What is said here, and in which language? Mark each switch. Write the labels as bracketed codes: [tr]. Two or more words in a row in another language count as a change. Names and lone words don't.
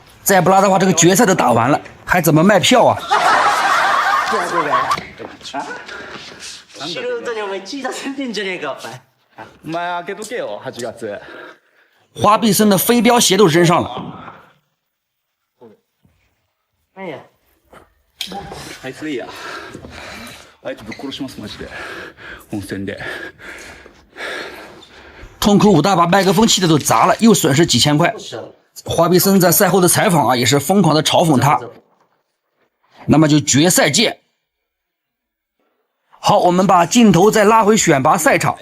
[zh] 再不拉的话，这个决赛都打完了，还怎么卖票啊？花臂森的飞镖鞋都扔上了。 [ja] 哎呀！ あいついいや。あいつぶっ殺しますマジで。温泉で。 [zh] 痛苦武大把麦克风气的都砸了，又损失几千块。花臂森在赛后的采访啊，也是疯狂的嘲讽他。那么就决赛见。好，我们把镜头再拉回选拔赛场。